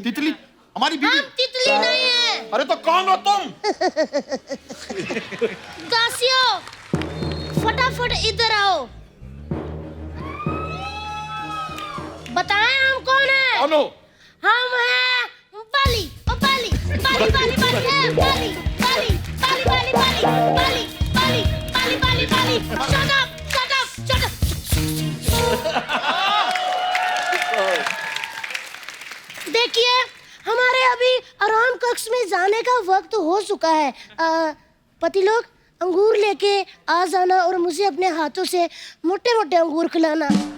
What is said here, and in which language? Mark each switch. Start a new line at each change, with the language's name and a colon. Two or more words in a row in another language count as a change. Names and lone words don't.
Hindi: तितली हमारी बीवी। हम तितली नहीं है। अरे तो कौन हो तुम? दासियों, फटाफट इधर आओ। बताएं हम कौन है? कौन हो? हम हैं बाली, बाली, बाली, बाली, बाली, है बाली, बाली, बाली, बाली, बाली, बाली, बाली, बाली, बाली, बाली।
English: Shut up, shut up, shut up.
Hindi: देखिए, हमारे अभी आराम कक्ष में जाने का वक्त हो चुका है। पति लोग अंगूर लेके आ जाना और मुझे अपने हाथों से मोटे-मोटे अंगूर खिलाना।